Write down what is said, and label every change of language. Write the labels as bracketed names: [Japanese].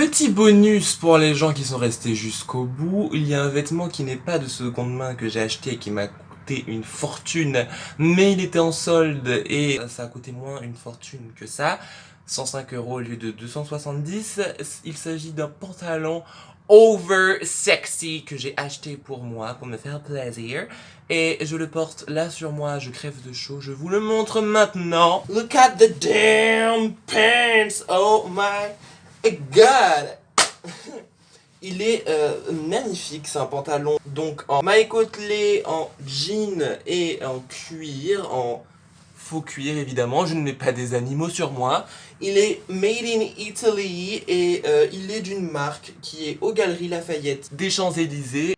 [French] Petit bonus pour les gens qui sont restés jusqu'au bout, il y a un vêtement qui n'est pas de seconde main que j'ai acheté et qui m'a coûté une fortune, mais il était en solde et ça a coûté moins une fortune que ça. 105 € au lieu de 270. Il s'agit d'un pantalon over sexy que j'ai acheté pour moi, pour me faire plaisir. Et je le porte là sur moi, je crève de chaud, je vous le montre maintenant. [English] Look at the damn pants, oh my god. [French] Il est magnifique, c'est un pantalon donc en maille côtelée, en jean et en cuir, en faux cuir évidemment, je ne mets pas des animaux sur moi. Il est [English] made in Italy [French] et il est d'une marque qui est aux Galeries Lafayette des Champs-Élysées.